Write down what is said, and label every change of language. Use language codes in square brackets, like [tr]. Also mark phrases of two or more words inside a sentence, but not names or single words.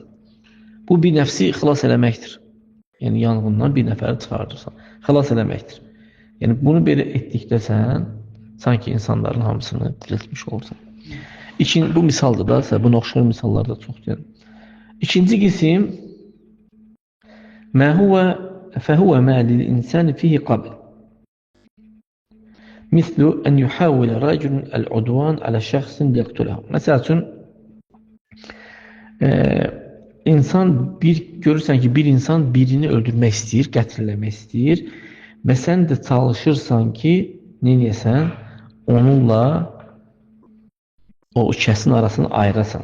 [az] Bu bir nəfsi xilas eləməkdir. Yəni yanğından bir nəfəri çıxardırsan. Xilas eləməkdir. Yəni bunu belə etdikdə sən sanki insanların hamısını diriltmiş olursan. Bu misaldır da, buna oxşar misallar da çoxdur. İkinci qisim [ar] فهو ما للإنسان فيه قبل مثل أن يحاول رجل العدوان على شخص ليقتله. [az] Mesela insan görürsən ki, bir insan birini öldürmək istəyir, qətləmək istəyir və sən də çalışırsan ki, nə edəsən? Onunla o kəsin arasını ayırasan.